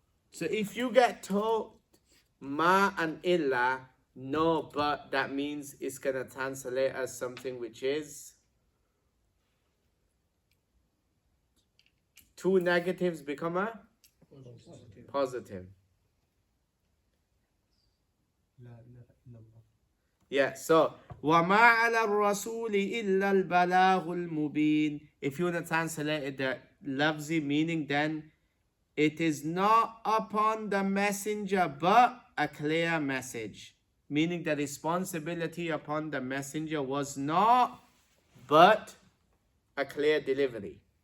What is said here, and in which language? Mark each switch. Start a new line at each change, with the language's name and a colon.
English: So if you get told ma and illa, no but, that means it's going to translate as something which is two negatives become a positive.
Arabic: لا إله إلا الله.
English: Yeah, so
Arabic: وَمَا عَلَى الرَّسُولِ إِلَّا الْبَلَاغُ الْمُبِينُ.
English: If you want to translate it, the lafzi meaning, then it is not upon the messenger but a clear message. Meaning the responsibility upon the messenger was not but a clear delivery.